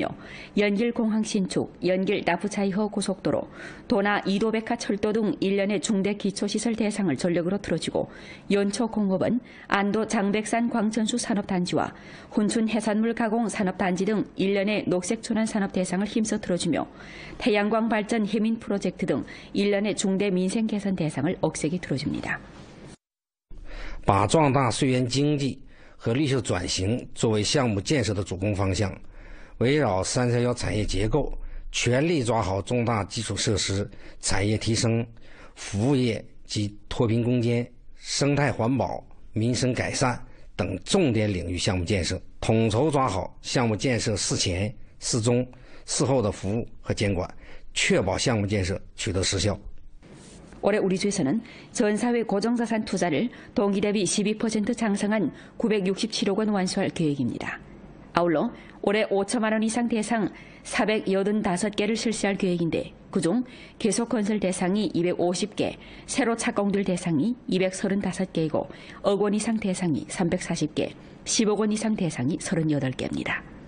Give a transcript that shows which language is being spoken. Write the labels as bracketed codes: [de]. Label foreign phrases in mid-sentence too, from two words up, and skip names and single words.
[ko] 연길 공항 신축, 연길 나프차이허 고속도로, 도나 이도백화 철도 등 일련의 중대 기초시설 대상을 전력으로 틀어주고 연초 공업은 안도 장백산 광천수 산업단지와 훈춘 해산물 가공 산업단지 등 일련의 녹색촌환 산업 대상을 힘써 틀어주며 태양광 발전 해민 프로젝트 등 일련의 중대 민생 개선 대상을 억세게 틀어줍니다. [zh] 把壮大绥远经济和绿色转型作为项目建设的主攻方向，围绕331产业结构，全力抓好重大基础设施、产业提升、服务业及脱贫攻坚、生态环保、民生改善等重点领域项目建设，统筹抓好项目建设事前、事中、事后的服务和监管，确保项目建设取得实效。 [ko] 올해 우리 주에서는 전사회 고정자산 투자를 동기 대비 12% 장성한 967억 원 완수할 계획입니다. 아울러 올해 5천만 원 이상 대상 485개를 실시할 계획인데 그중 계속건설 대상이 250개, 새로 착공될 대상이 235개이고 억 원 이상 대상이 340개, 10억 원 이상 대상이 38개입니다.